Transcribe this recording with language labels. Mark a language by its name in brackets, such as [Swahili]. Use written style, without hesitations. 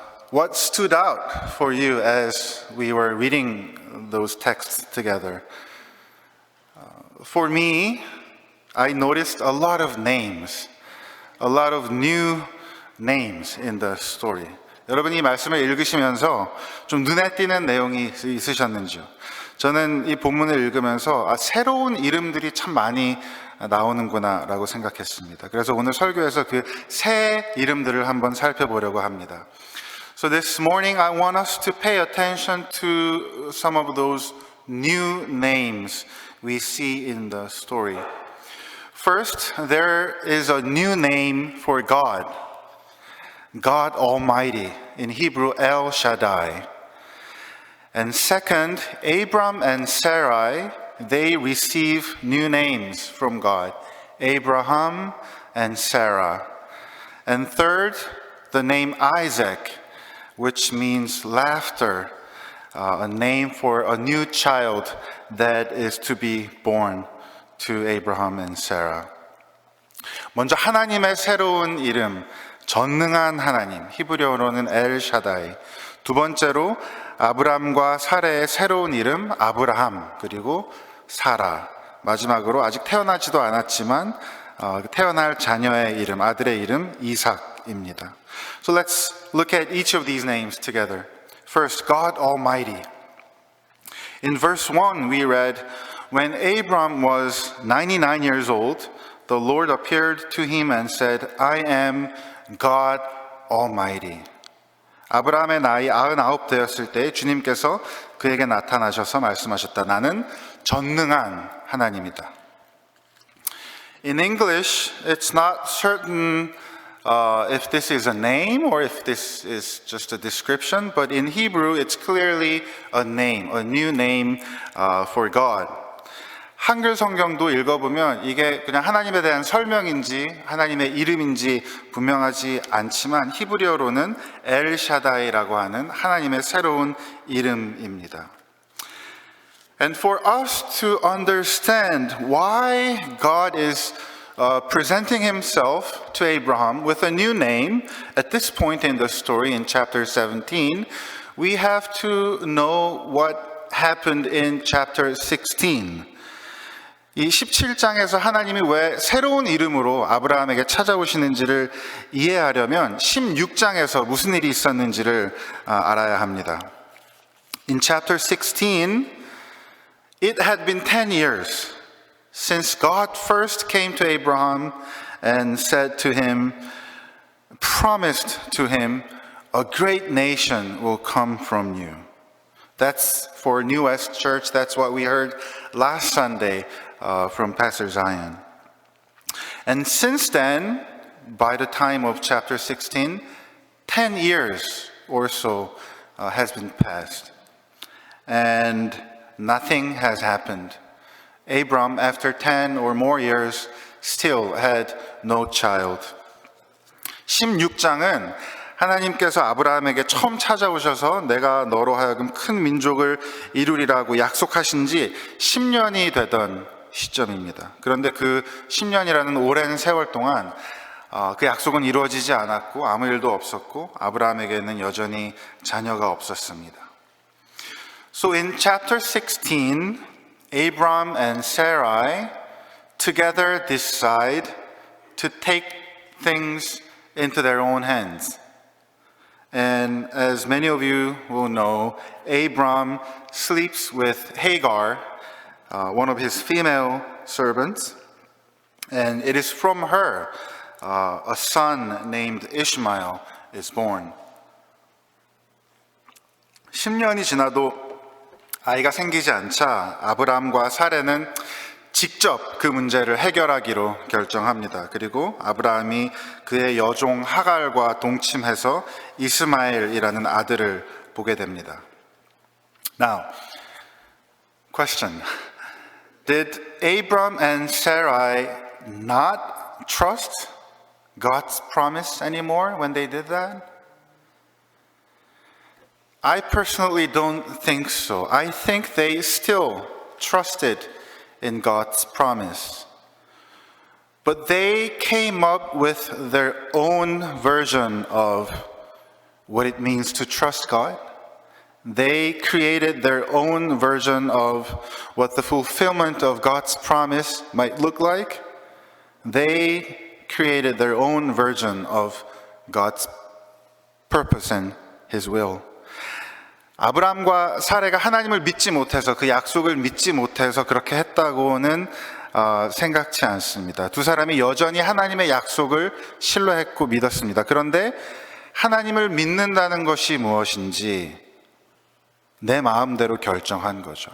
[English] What stood out for you as we were reading those texts together? For me, I noticed a lot of names. a lot of new names in the story. [Korean] 여러분 이 말씀을 읽으시면서 좀 눈에 띄는 내용이 있으셨는지요? 저는 이 본문을 읽으면서 새로운 이름들이 참 많이 나오는구나 라고 생각했습니다. 그래서 오늘 설교에서 그 새 이름들을 한번 살펴보려고 합니다. [English] So this morning I want us to pay attention to some of those new names we see in the story. First, there is a new name for God. God Almighty, in Hebrew El Shaddai. And second, Abram and Sarai, they receive new names from God, Abraham and Sarah. And third, the name Isaac, which means laughter, a name for a new child that is to be born to Abraham and Sarah. [Korean] 먼저 하나님의 새로운 이름, 전능한 하나님, 히브리어로는 엘 샤다이. 두 번째로 아브람과 사레의 새로운 이름 아브라함, 그리고 사라. 마지막으로 아직 태어나지도 않았지만 태어날 자녀의 이름, 아들의 이름 이삭입니다. [English] So let's look at each of these names together. First, God Almighty. In verse 1 we read, when Abram was 99 years old, the Lord appeared to him and said, I am God Almighty. [Korean] 아브라함의 나이 99 되었을 때 주님께서 그에게 나타나셔서 말씀하셨다. 나는 전능한 하나님이다. [English] In English, it's not certain if this is a name or if this is just a description, but in Hebrew, it's clearly a name, a new name for God. [Korean] 한글 성경도 읽어보면 이게 그냥 하나님에 대한 설명인지 하나님의 이름인지 분명하지 않지만 히브리어로는 엘 샤다이라고 하는 하나님의 새로운 이름입니다. [English] And for us to understand why God is presenting himself to Abraham with a new name at this point in the story in chapter 17, we have to know what happened in chapter 16. [Korean] 이 17장에서 하나님이 왜 새로운 이름으로 아브라함에게 찾아오시는지를 이해하려면 16장에서 무슨 일이 있었는지를 알아야 합니다. [English] In chapter 16, it had been 10 years since God first came to Abraham and said to him, promised to him, a great nation will come from you. That's for New West Church. That's what we heard last Sunday from Pastor Zion. And since then, by the time of chapter 16, 10 years or so has been passed. And nothing has happened. Abram, after 10 or more years, still had no child. [Korean] 16장은 하나님께서 아브라함에게 처음 찾아오셔서 내가 너로 하여금 큰 민족을 이루리라고 약속하신 지 10년이 되던 시점입니다. 그런데 그 10년이라는 오랜 세월 동안 그 약속은 이루어지지 않았고 아무 일도 없었고 아브라함에게는 여전히 자녀가 없었습니다. [English] So in chapter 16, Abram and Sarai together decide to take things into their own hands. And as many of you will know, Abram sleeps with Hagar, one of his female servants, and it is from her a son named Ishmael is born. [Korean] 10년이 지나도 아이가 생기지 않자 아브람과 사레는 직접 그 문제를 해결하기로 결정합니다. 그리고 아브라함이 그의 여종 하갈과 동침해서 이스마엘이라는 아들을 보게 됩니다. [English] Now, question. Did Abram and Sarai not trust God's promise anymore when they did that? I personally don't think so. I think they still trusted in God's promise. But they came up with their own version of what it means to trust God. They created their own version of what the fulfillment of God's promise might look like. They created their own version of God's purpose and His will. [Korean] 아브라함과 사레가 하나님을 믿지 못해서 그 약속을 믿지 못해서 그렇게 했다고는 생각지 않습니다. 두 사람이 여전히 하나님의 약속을 신뢰했고 믿었습니다. 그런데 하나님을 믿는다는 것이 무엇인지 내 마음대로 결정한 거죠.